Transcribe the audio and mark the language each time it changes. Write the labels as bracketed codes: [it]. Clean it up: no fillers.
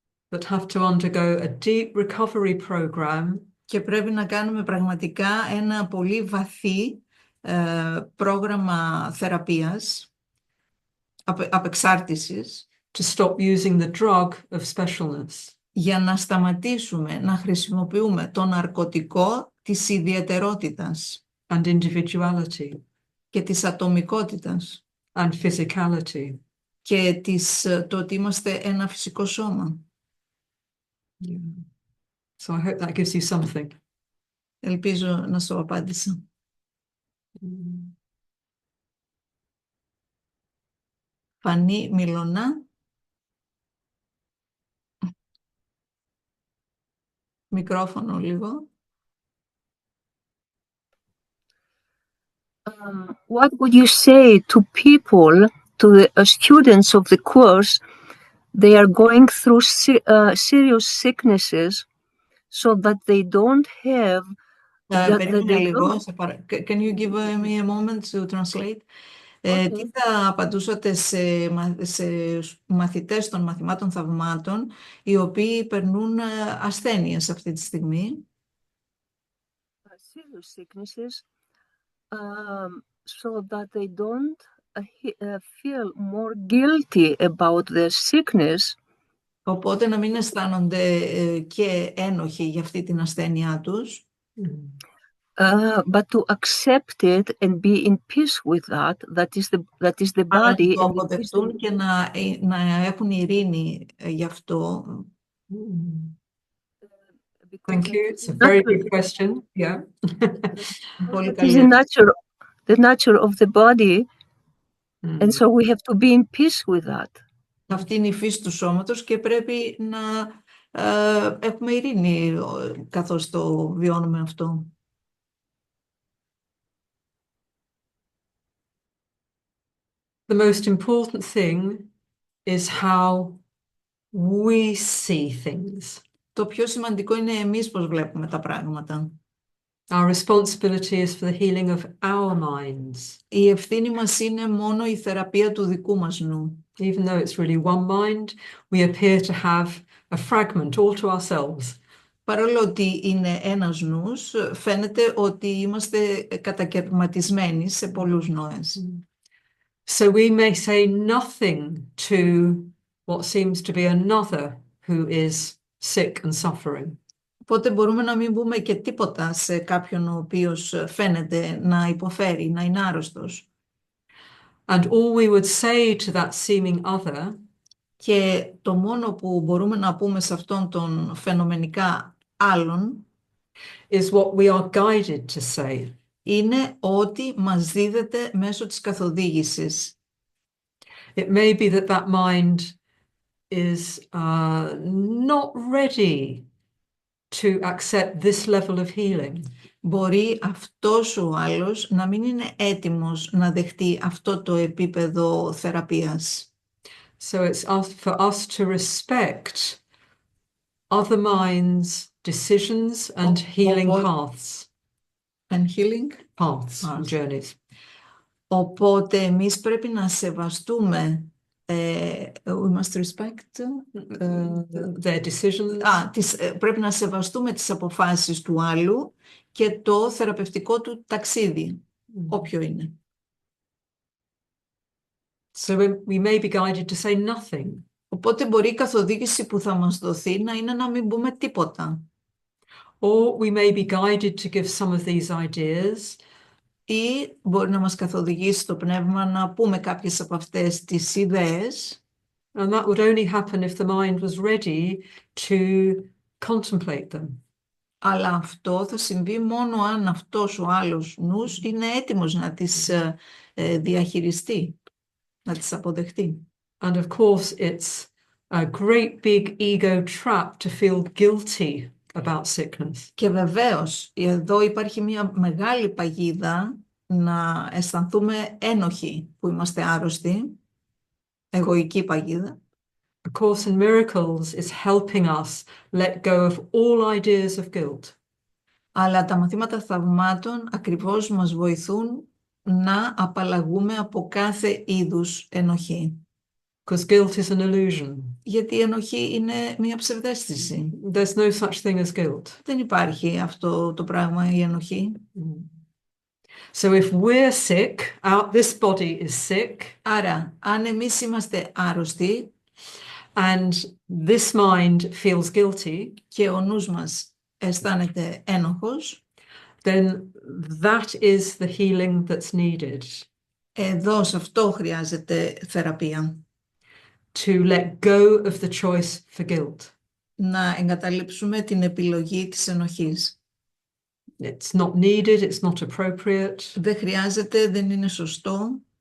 [en] That have to undergo a deep recovery program. [el] Και πρέπει να κάνουμε πραγματικά ένα πολύ βαθύ πρόγραμμα θεραπείας, απεξάρτησης, [en] To stop using the drug of specialness. [el] για να σταματήσουμε να χρησιμοποιούμε το ναρκωτικό της ιδιαιτερότητας [en] And individuality. [el] και της ατομικότητας [en] And physicality. [el] και το ότι είμαστε ένα φυσικό σώμα. [en] Yeah. So I hope that gives you something. [el] Ελπίζω να σου απάντησα. Φανή Μιλωνά. Μικρόφωνο λίγο. [en] What would you say to people, to the students of the course, they are going through serious sicknesses so that they don't have... [el] Περίμενε λίγο. [en] Can you give me a moment to translate? [el] Τι θα απαντούσατε σε μαθητές των μαθημάτων θαυμάτων οι οποίοι περνούν ασθένειες αυτή τη στιγμή? [en] Serious sicknesses, so that they don't feel more guilty about their sickness, [el] Οπότε να μην αισθάνονται και ένοχοι για αυτή την ασθένειά τους, [en] but to accept it and be in peace with that. That is the [el] αλλά [en] body. [el] να το [en] And it is [el] αποδεχτούν και να έχουν ειρήνη γι' αυτό. [en] because Thank you. It's a very good question. Yeah. [el] Πολύ [en] It is [el] καλή. [en] the nature of the body, and so we have to be in peace with that. [el] Αυτή είναι η φύση του σώματος και πρέπει να έχουμε ειρήνη καθώς το βιώνουμε αυτό. [en] The most important thing is how we see things. [el] Το πιο σημαντικό είναι εμείς πώς βλέπουμε τα πράγματα. [en] Our responsibility is for the healing of our minds, [el] Η ευθύνη μας είναι μόνο η θεραπεία του δικού μας νου. [en] even though it's really one mind. We appear to have a fragment all to ourselves. [el] Παρόλο ότι είναι ένας νους, φαίνεται ότι είμαστε κατακαιρματισμένοι σε πολλούς νόες. [en] So we may say nothing to what seems to be another who is sick and suffering. [el] Οπότε μπορούμε να μην πούμε και τίποτα σε κάποιον ο οποίος φαίνεται να υποφέρει, να είναι άρρωστος. [en] And all we would say to that seeming other [el] Και το μόνο που μπορούμε να πούμε σε αυτόν τον φαινομενικά άλλον [en] is what we are guided to say. [el] είναι ότι μας δίδεται μέσω της καθοδήγησης. [en] It may be that that mind is not ready to accept this level of healing. [el] Μπορεί αυτός ο άλλος να μην είναι έτοιμος να δεχτεί αυτό το επίπεδο θεραπείας. [en] So it's for us to respect other minds' decisions and healing paths. And healing. Paths and journeys. [el] Οπότε εμείς πρέπει να σεβαστούμε [en] we must respect Their decisions. [el] Πρέπει να σεβαστούμε τις αποφάσεις του άλλου και το θεραπευτικό του ταξίδι, όποιο είναι. [en] So we may be guided to say nothing. [el] Οπότε μπορεί η καθοδήγηση που θα μας δοθεί να είναι να μην πούμε τίποτα. [en] Or we may be guided to give some of these ideas. [el] Ή μπορεί να μας καθοδηγήσει το πνεύμα να πούμε κάποιες από αυτές τις ιδέες. [en] And that would only happen if the mind was ready to contemplate them. [el] Αλλά αυτό θα συμβεί μόνο αν αυτός ο άλλος νους είναι έτοιμος να τις διαχειριστεί, να τις αποδεχτεί. [en] And of course, it's a great big ego trap to feel guilty about sickness. [el] Και βεβαίως, εδώ υπάρχει μια μεγάλη παγίδα να αισθανθούμε ένοχοι που είμαστε άρρωστοι, εγωική παγίδα. [en] A Course in Miracles is helping us let go of all ideas of guilt. [el] Αλλά τα μαθήματα θαυμάτων ακριβώς μας βοηθούν να απαλλαγούμε από κάθε είδους ενοχή. [en] Because guilt is an illusion. [el] Γιατί η ενοχή είναι μια ψευδαίσθηση. [en] There's no such thing as guilt. [el] Δεν υπάρχει αυτό το πράγμα, η ενοχή. [en] So if we're sick, this body is sick. [el] Άρα, αν εμείς είμαστε άρρωστοι [en] and this mind feels guilty, [el] και ο νους μας αισθάνεται ένοχος, [en] then that is the healing that's needed. [el] Εδώ σε αυτό χρειάζεται θεραπεία. [en] To let go of the choice for guilt. [el] Να εγκαταλείψουμε την επιλογή της ενοχής. [en] It's not needed, it's not appropriate. [el] Δεν χρειάζεται, δεν είναι σωστό.